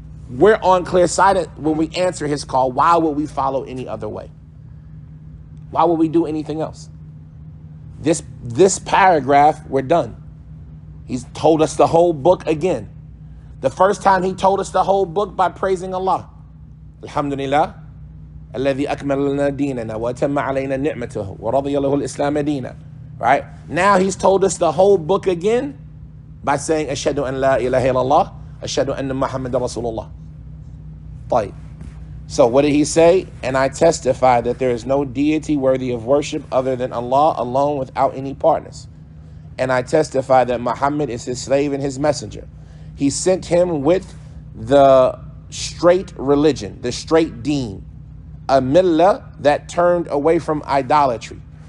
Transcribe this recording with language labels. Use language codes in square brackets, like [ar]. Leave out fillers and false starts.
[en] we're on clear sight when we answer his call. Why would we follow any other way? Why would we do anything else? This paragraph, we're done. He's told us the whole book again. The first time he told us the whole book by praising Allah. Alhamdulillah. [ar] الذي أكمل لنا ديننا وأتم علينا نعمته ورضي له الإسلام دينا. Right? Now he's told us the whole book again by saying أشهد أن لا إله إلا الله أشهد أن محمد رسول الله. [en] طيب. So what did he say? And I testify that there is no deity worthy of worship other than Allah alone without any partners. And I testify that Muhammad is his slave and his messenger. He sent him with the straight religion, the straight deen, a millah that turned away from idolatry.